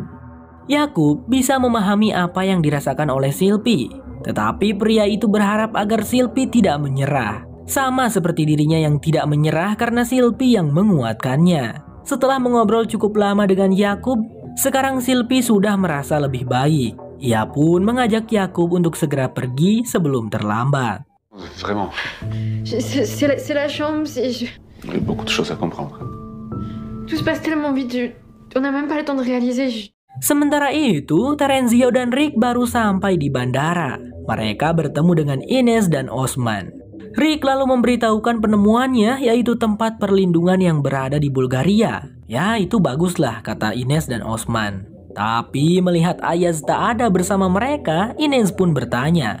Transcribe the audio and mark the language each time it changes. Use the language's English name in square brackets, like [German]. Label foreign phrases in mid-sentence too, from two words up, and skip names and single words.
[Indonesian] Yakub bisa memahami apa yang dirasakan oleh Sylvie, tetapi pria itu berharap agar Sylvie tidak menyerah. Sama seperti dirinya yang tidak menyerah karena Sylvie yang menguatkannya. Setelah mengobrol cukup lama dengan Yakub, sekarang Sylvie sudah merasa lebih baik. Ia pun mengajak Yakub untuk segera pergi sebelum terlambat. [French] Vraiment. C'est la chambre, Il y a beaucoup de choses à comprendre. tout se passe tellement vite, on n'a même pas le temps de réaliser. [Indonesian] Sementara itu, Terenzio dan Rick baru sampai di bandara. Mereka bertemu dengan Ines dan Osman. Rick lalu memberitahukan penemuannya, yaitu tempat perlindungan yang berada di Bulgaria. Ya, itu baguslah, kata Ines dan Osman. Tapi melihat Ayaz tak ada bersama mereka, Ines pun bertanya.